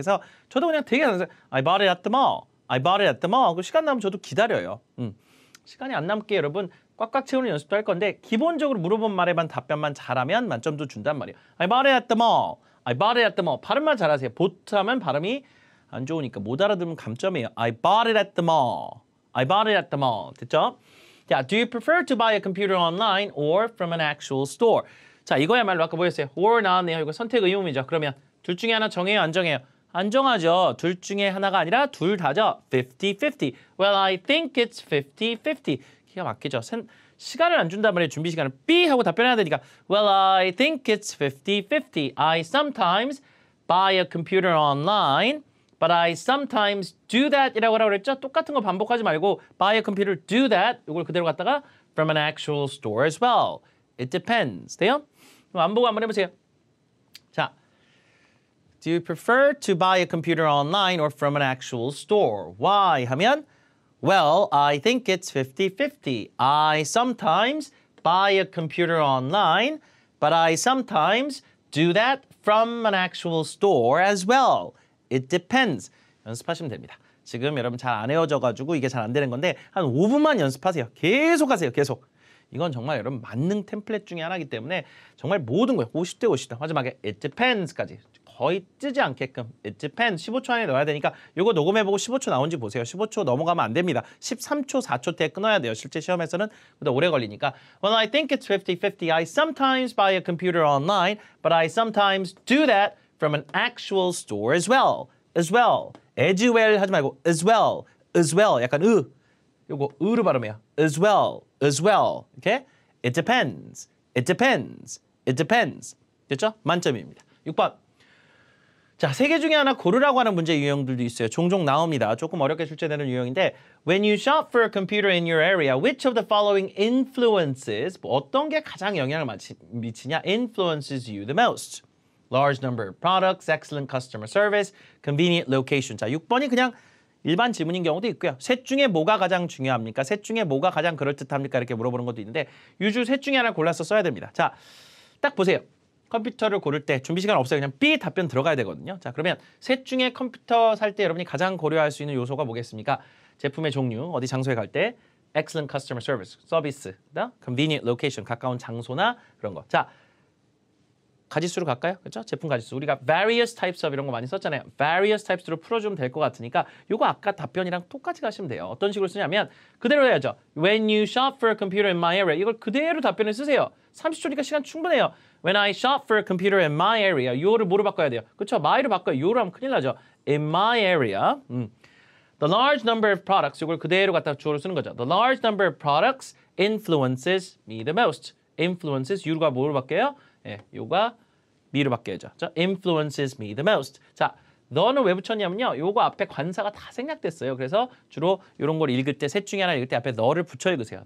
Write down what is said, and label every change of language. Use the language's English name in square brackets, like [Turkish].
[Korean] 그래서 저도 그냥 되게 [English] I bought it at the mall. I bought it at the mall. [Korean] 그 시간 남으면 저도 기다려요. 시간이 안 남게 여러분 꽉꽉 채우는 연습도 할 건데 기본적으로 물어본 말에만 답변만 잘하면 만점도 준단 말이에요. [English] I bought it at the mall. I bought it at the mall. [Korean] 발음만 잘하세요. 보트 하면 발음이 안 좋으니까 못 알아들으면 감점이에요. [English] I bought it at the mall. I bought it at the mall. [Korean] 됐죠? [English] 자, do you prefer to buy a computer online or from an actual store? [Korean] 자, 이거야말로 아까 보였어요. or 나왔네요. 이거 선택 의문이죠. 그러면 둘 중에 하나 정해요, 안 정해요? 안 정하죠. 둘 중에 하나가 아니라 둘 다죠. [English] 50-50. Well, I think it's 50-50. 기가 막히죠. [Korean] 시간을 안 준단 말이에요. 준비 시간을 B 하고 답변해야 되니까 [English] Well, I think it's 50-50. I sometimes buy a computer online. But I sometimes do that [Korean] 이라고 하라고 그랬죠? 똑같은 거 반복하지 말고 buy a computer, do that 이걸 그대로 갖다가 [English] from an actual store as well. It depends. 돼요? [Korean] 그럼 안 보고 한번 해보세요. [English] 자, do you prefer to buy a computer online or from an actual store? Why? 하면 Well, I think it's 50-50. I sometimes buy a computer online, but I sometimes do that from an actual store as well. It depends. [Korean] 연습하시면 됩니다. 지금 여러분 잘 안 외워져가지고 이게 잘 안 되는 건데 한 5분만 연습하세요. 계속 하세요. 계속. 이건 정말 여러분 만능 템플릿 중에 하나이기 때문에 정말 모든 거예요. 50대 50대. 마지막에 it depends까지. 거의 뜨지 않게끔 it depends 15초 안에 넣어야 되니까 이거 녹음해보고 15초 나온지 보세요. 15초 넘어가면 안 됩니다. 13초, 4초 때 끊어야 돼요. 실제 시험에서는 보다 오래 걸리니까 [English] Well, I think it's 50-50. I sometimes buy a computer online, but I sometimes do that from an actual store as well. As well. [Korean] as well 하지 말고 as well. [English] as well. [Korean] 약간 요거 으로 발음해요. [English] as well. as well. 이렇게 It depends. It depends. It depends. [Korean] 됐죠? 만점입니다. 6번. 자, 세 개 중에 하나 고르라고 하는 문제 유형들도 있어요. 종종 나옵니다. [English] 조금 어렵게 출제되는 유형인데 When you shop for a computer in your area, which of the following influences [Korean] 어떤 게 가장 영향을 미치냐? [English] influences you the most. Large number of products, excellent customer service, convenient location. [Korean] 자, 6번이 그냥 일반 질문인 경우도 있고요. 셋 중에 뭐가 가장 중요합니까? 셋 중에 뭐가 가장 그럴듯합니까? 이렇게 물어보는 것도 있는데 유주 셋 중에 하나 골라서 써야 됩니다. 자, 딱 보세요. 컴퓨터를 고를 때 준비 시간 없어요. 그냥 B 답변 들어가야 되거든요. 자, 그러면 셋 중에 컴퓨터 살 때 여러분이 가장 고려할 수 있는 요소가 뭐겠습니까? 제품의 종류, 어디 장소에 갈 때 [English] excellent customer service, [Korean] 서비스, [English] convenient location, [Korean] 가까운 장소나 그런 거. 자, 가지수로 갈까요? 그렇죠? 제품 가지수. 우리가 various types of 이런 거 많이 썼잖아요. various types로 풀어주면 될 것 같으니까 요거 아까 답변이랑 똑같이 가시면 돼요. 어떤 식으로 쓰냐면 그대로 해야죠. [English] When you shop for a computer in my area. [Korean] 이걸 그대로 답변을 쓰세요. 30초니까 시간 충분해요. [English] When I shop for a computer in my area. [Korean] 요를 뭐로 바꿔야 돼요? 그렇죠? my로 바꿔요. 요로 하면 큰일 나죠. In my area. [English] The large number of products. [Korean] 이걸 그대로 갖다 주어로 쓰는 거죠. [English] The large number of products influences me the most. [Korean] influences you가 뭐로 바뀌어요? 예, 요가 me로 바뀌어야죠. 자, influences me the most. 자, 너는 왜 붙였냐면요. 요거 앞에 관사가 다 생략됐어요. 그래서 주로 이런 걸 읽을 때 셋 중에 하나 읽을 때 앞에 너를 붙여 읽으세요.